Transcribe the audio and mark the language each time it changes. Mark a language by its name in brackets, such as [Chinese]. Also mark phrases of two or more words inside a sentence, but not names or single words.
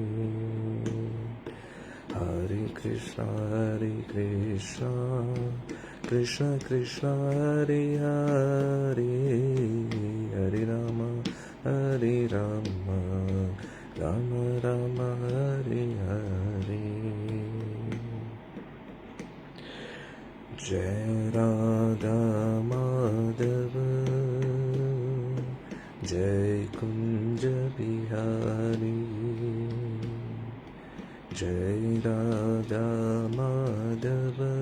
[Sanskrit] ഹരേ കൃഷ്ണ കൃഷ്ണ കൃഷ്ണ ഹരേ ഹരേ, ഹരേ രാമ രാമ രാമ ഹരേ ഹരേ. [Hindi] जय राधा माधव, जय कुंज बिहारी, जय राधा माधव,